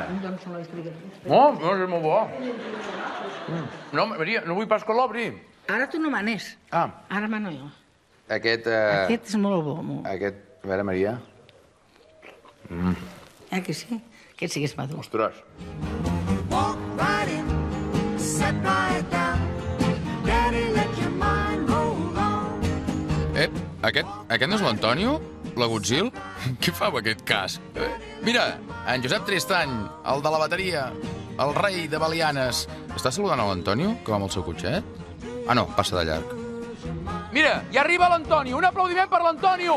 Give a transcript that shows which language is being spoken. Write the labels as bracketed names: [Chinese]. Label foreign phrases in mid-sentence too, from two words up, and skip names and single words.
[Catalan] Doncs no les diguem. No, és molt bo. No, Maria, no vull pas que l'obri. Ara tu no manes. Ara mano jo. Aquest... Aquest és molt bo. Aquest... A veure, Maria. Que sí? Aquest sí que és madur. Ostres. [English] Walk right in, sit right down. Daddy, let your mind roll on. [Catalan] Aquest no és l'Antonio? L'agutzil? Què fa amb aquest casc? Mira, en Josep Tristany, el de la bateria, el rei de Belianes. Està saludant a l'Antonio, que va amb el seu cotxet? Ah, no, passa de llarg. Mira, ja arriba l'Antonio. Un aplaudiment per l'Antonio.